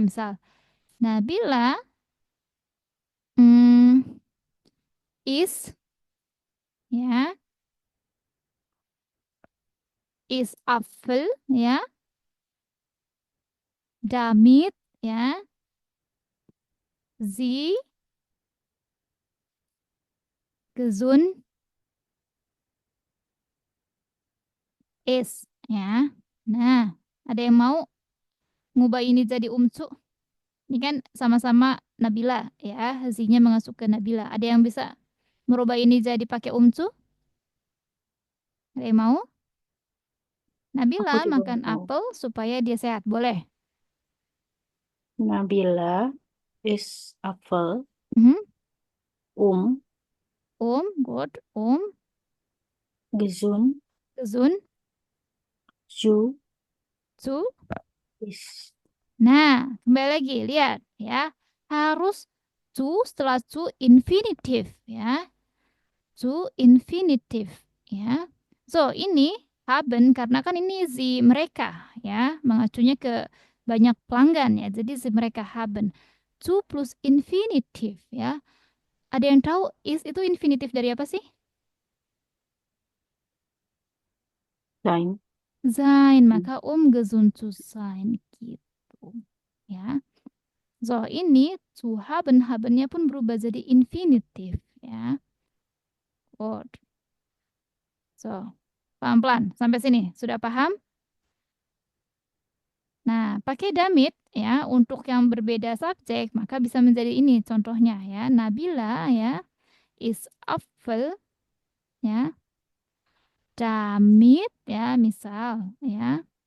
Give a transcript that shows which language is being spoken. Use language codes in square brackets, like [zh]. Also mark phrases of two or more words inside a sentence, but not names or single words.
[de] Misal, Nabila is ya, is Apfel ya, damit ya, sie gesund is ya. [id] Nah, ada yang mau ngubah ini jadi umcu? Ini kan sama-sama Nabila ya, Z-nya mengasuh ke Nabila. Ada yang bisa merubah ini jadi pakai umcu? Ada yang mau? Nabila Aku juga makan mau. apel supaya dia sehat. Boleh. [de] Nabila is Apfel. [en] Good. [de] Gesund. Zu is. [id] Nah, kembali lagi lihat ya. Harus zu setelah zu infinitif ya. Zu infinitif ya. So, ini haben karena kan ini si mereka ya, mengacunya ke banyak pelanggan ya. Jadi si mereka haben. Zu plus infinitif ya. Ada yang tahu is itu infinitif dari apa sih? [de] Sein. [id] Sein, maka [de] gesund zu sein [id] gitu. Ya. So, ini [de] zu haben, [id] habennya pun berubah jadi infinitif ya. [en] Good. [id] So, pelan-pelan sampai sini. Sudah paham? Nah, pakai damit ya untuk yang berbeda subjek, maka bisa menjadi ini contohnya ya. [de] Nabila ya is Apfel ya. [id] Damit ya misal ya.